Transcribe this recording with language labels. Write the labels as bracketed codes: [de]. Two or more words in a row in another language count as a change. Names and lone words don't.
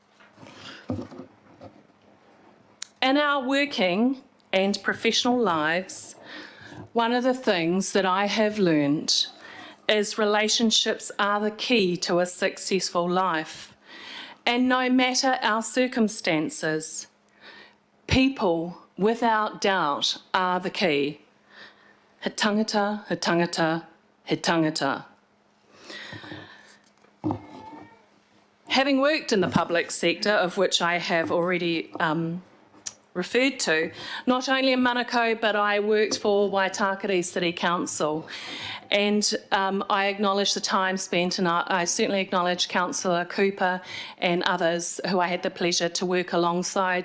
[en] In our working and professional lives, one of the things that I have learned is relationships are the key to a successful life. And no matter our circumstances, people, without doubt, are the key. [mi] He tangata, he tangata, he tangata. [en] Having worked in the public sector, of which I have already referred to, not only in Manukau, but I worked for Waitakere City Council. And I acknowledge the time spent, and I certainly acknowledge Councillor Cooper and others who I had the pleasure to work alongside.